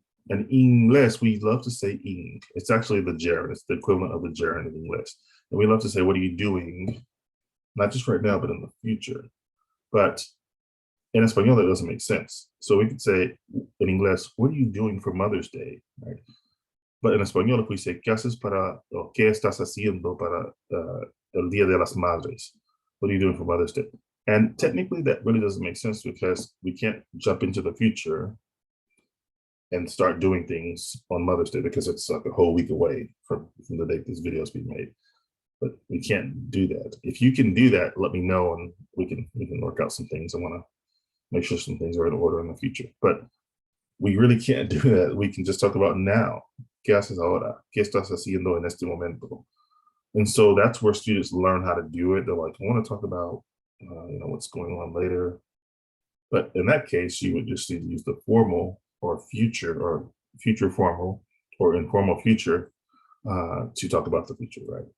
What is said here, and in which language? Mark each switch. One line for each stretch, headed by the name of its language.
English: And in English, we love to say ing. It's actually the gerund. It's the equivalent of the gerund in English. And we love to say, what are you doing? Not just right now, but in the future. But in Espanol, that doesn't make sense. So we could say in English, what are you doing for Mother's Day? Right? But in Espanol, if we say,
Spanish: ¿qué haces para, o qué estás haciendo para el Día de las Madres?
English: What are you doing for Mother's Day? And technically, that really doesn't make sense because we can't jump into the future and start doing things on Mother's Day because it's like a whole week away from the date this video is being made. But we can't do that. If you can do that, let me know and we can work out some things. I want to make sure some things are in order in the future. But we really can't do that. We can just talk about now.
Spanish: ¿Qué haces ahora? ¿Qué estás haciendo en este momento?
English: And so that's where students learn how to do it. They're like, I want to talk about what's going on later. But in that case, you would just need to use the formal or future formal or informal future to talk about the future, right?